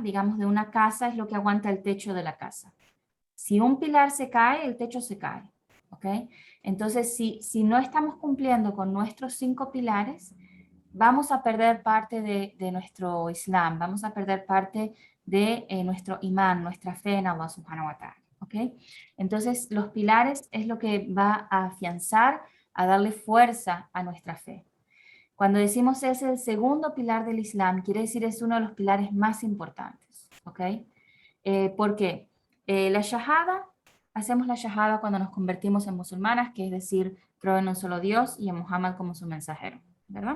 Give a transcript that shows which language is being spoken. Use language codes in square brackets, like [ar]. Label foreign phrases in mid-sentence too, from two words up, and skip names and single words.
[es] Digamos, de una casa es lo que aguanta el techo de la casa. Si un pilar se cae, el techo se cae, ¿ok? Entonces, si no estamos cumpliendo con nuestros 5 pilares, vamos a perder parte de nuestro Islam, vamos a perder parte de nuestro imán, nuestra fe en [ar] الله سبحانه وتعالى, [es] ¿ok? Entonces, los pilares es lo que va a afianzar, a darle fuerza a nuestra fe. Cuando decimos es el segundo pilar del Islam, quiere decir es uno de los pilares más importantes, ¿ok? ¿Por qué? La shahada, hacemos la shahada cuando nos convertimos en musulmanas, que es decir, creo en un solo Dios y en Muhammad como su mensajero, ¿verdad?